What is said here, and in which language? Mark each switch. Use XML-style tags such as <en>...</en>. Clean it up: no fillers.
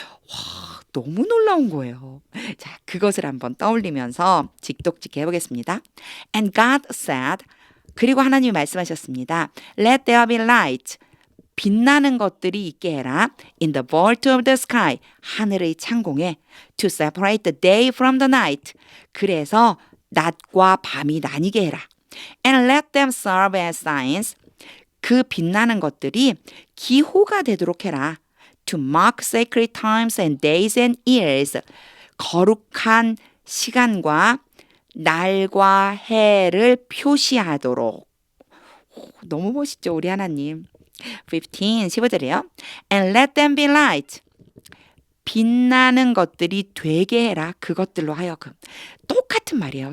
<ko>와, 너무 놀라운 거예요. 자, 그것을 한번 떠올리면서 직독직 해보겠습니다.</ko> <en>And God said,</en> <ko>그리고 하나님이 말씀하셨습니다.</ko> <en>Let there be light.</en> <ko>빛나는 것들이 있게 해라.</ko> <en>In the vault of the sky.</en> <ko>하늘의 창공에.</ko> <en>To separate the day from the night.</en> <ko>그래서 낮과 밤이 나뉘게 해라.</ko> <en>And let them serve as signs.</en> <ko>그 빛나는 것들이 기호가 되도록 해라.</ko> <en>To mark sacred times and days and years.</en> <ko>거룩한 시간과 날과 해를 표시하도록. 너무 멋있죠, 우리 하나님. 15절이에요.</ko> <en>And let them be light.</en> <ko>빛나는 것들이 되게 해라. 그것들로 하여금. 똑같은 말이에요.</ko>